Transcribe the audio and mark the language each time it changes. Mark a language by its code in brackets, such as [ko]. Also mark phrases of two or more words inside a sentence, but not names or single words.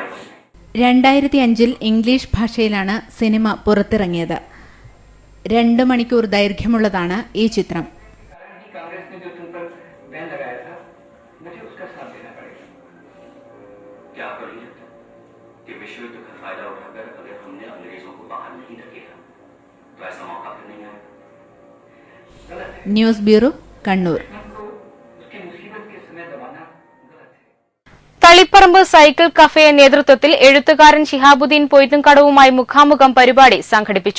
[ml] 2005 ഇംഗ്ലീഷ് ഭാഷയിലാണ് സിനിമ പുറത്തിറങ്ങിയത്. 2 മണിക്കൂർ ദൈർഘ്യമുള്ളതാണ് ഈ ചിത്രം. [hi] कांग्रेस ने जो तुम पर बैन लगाया था, मुझे उसका साथ देना पड़ेगा. क्या करेंगे कि विश्व युद्ध का फायदा उठाकर अगर हमने अंग्रेजों को बाहर नहीं धकेला तो ऐसा मौका फिर नहीं आएगा. [ml] ന്യൂസ് ബ്യൂറോ, കണ്ണൂർ. തളിപ്പറമ്പ് സൈക്കിൾ കഫേ നേതൃത്വത്തിൽ എഴുത്തുകാരൻ ശിഹാബുദ്ദീൻ പൊയ്ത്തുംകടവുമായി മുഖാമുഖം പരിപാടി സംഘടിപ്പിച്ചു.